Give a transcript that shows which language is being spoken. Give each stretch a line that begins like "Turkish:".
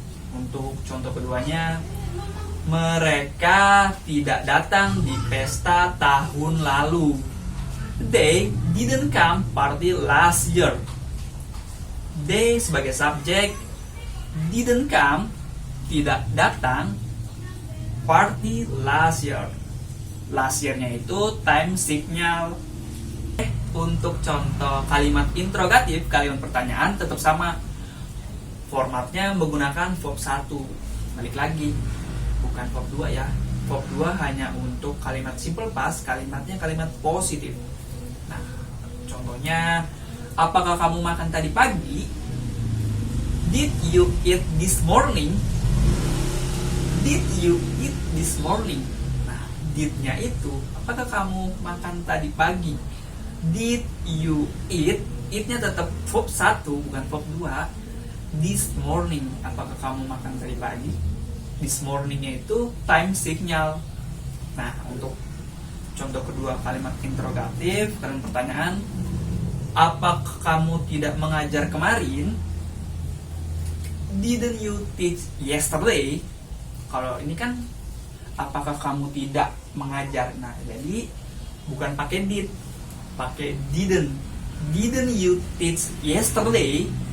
Indonesian: Untuk contoh keduanya, mereka tidak datang di pesta tahun lalu.
English: They didn't come party last year. They
Indonesian: sebagai subjek,
English: didn't come,
Indonesian: tidak datang,
English: party last year.
Indonesian: Last year-nya itu time shift-nya. Untuk contoh kalimat interrogatif, kalimat pertanyaan tetap sama. Formatnya menggunakan verb 1. Balik lagi, bukan verb 2 ya. Verb 2 hanya untuk kalimat simple past, kalimatnya kalimat positif. Nah, contohnya, apakah kamu makan tadi pagi?
English: Did you eat this morning? Did you eat this morning?
Indonesian: Nah, did-nya itu, apakah kamu makan tadi pagi?
English: Did you eat?
Indonesian: Eat-nya tetap verb 1, bukan verb 2.
English: This morning,
Indonesian: apakah kamu makan tadi pagi? This morning-nya itu time signal. Nah, untuk contoh kedua kalimat interrogatif, kalimat pertanyaan, apakah kamu tidak mengajar kemarin?
English: Didn't you teach yesterday?
Indonesian: Kalau ini kan, apakah kamu tidak mengajar? Nah, jadi bukan pakai did, pakai didn't.
English: Didn't you teach yesterday?